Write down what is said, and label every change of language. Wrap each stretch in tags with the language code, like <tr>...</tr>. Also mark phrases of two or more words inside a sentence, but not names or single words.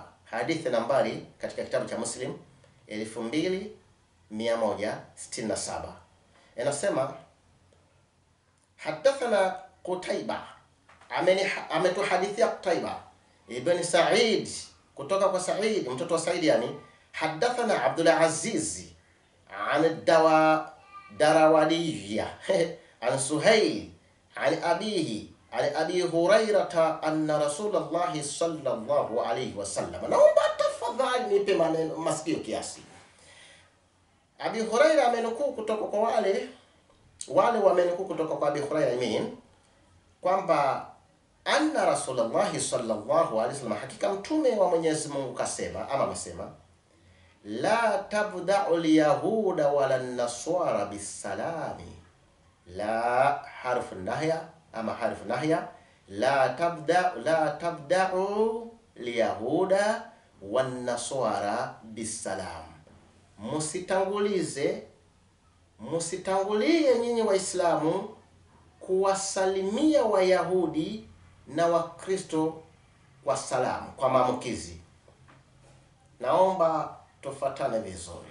<sw>Hadithi nambari katika kitabu cha Muslim 2167.</sw> <ar>Inasema حدثنا قتيبة,</ar> <sw>ametuhadithia Qutaiba ibn Sa'id kutoka kwa Sa'id mtoto wa Sa'id, yani</sw> <ar>حدثنا عبد العزيز عن الدراوردي عن سهيل عن أبيه عن أبي هريرة أن رسول الله صلى الله عليه وسلم.</ar> <sw>Naomba tafadhali nipe maneno masikio kiasi. Abi Hurairah amenukuu kutoka kwa wale wamenukuu kutoka kwa Abi Hurairah kwamba</sw> <ar>أن رسول الله صلى الله عليه وسلم,</ar> <sw>hakika mtume wa Mwenyezi Mungu kasema, ama amesema,</sw> <ar>لا تبدؤوا اليهود ولا النصارى بالسلام. لا حرف نهي, ama حرف نهي، لا تبدؤوا اليهود والنصارى بالسلام.</ar> <sw>Musitangulie nyinyi Waislamu kuwasalimia Wayahudi na Wakristo kwa salamu, kwa maamkizi. Naomba tufuatane vizuri.</sw>